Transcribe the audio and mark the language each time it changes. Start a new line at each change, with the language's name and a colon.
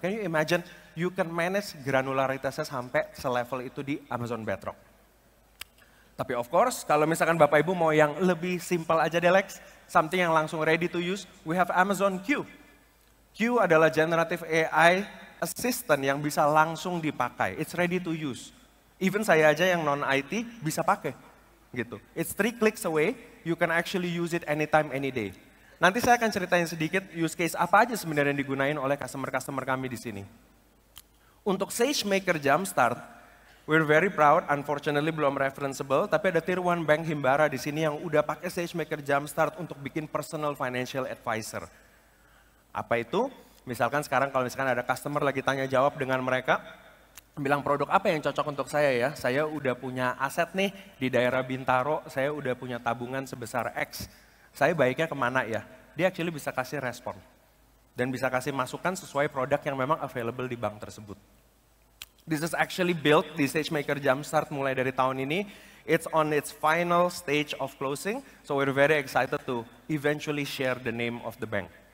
English: Can you imagine, you can manage granularitasnya
Indonesian: sampai selevel itu di
English: Amazon Bedrock.
Indonesian: Tapi
English: of course,
Indonesian: kalau misalkan Bapak Ibu mau yang lebih simple aja deh Lex, something yang langsung
English: ready to use, we have
Indonesian: Amazon Q. Q adalah generative AI assistant yang bisa langsung dipakai.
English: It's ready to use. Even
Indonesian: saya aja yang non-IT bisa pakai. Gitu.
English: It's 3 clicks away, you can actually use it anytime, any day.
Indonesian: Nanti saya akan ceritain sedikit use case apa aja sebenarnya yang digunain oleh customer-customer kami di sini. Untuk SageMaker Jumpstart,
English: we're very proud, unfortunately
Indonesian: belum referenceable, tapi ada Tier 1 Bank Himbara di sini yang udah pakai SageMaker Jumpstart untuk bikin personal financial advisor. Apa itu? Misalkan sekarang kalau misalkan ada customer lagi tanya jawab dengan mereka, bilang produk apa yang cocok untuk saya ya, saya udah punya aset nih di daerah Bintaro, saya udah punya tabungan sebesar X, saya baiknya kemana ya? Dia actually bisa kasih respon. Dan bisa kasih masukan sesuai produk yang memang available di bank tersebut.
English: This is actually built
Indonesian: di SageMaker Jumpstart mulai dari tahun ini.
English: It's on its final stage of closing, so we're very excited to eventually share the name of the bank.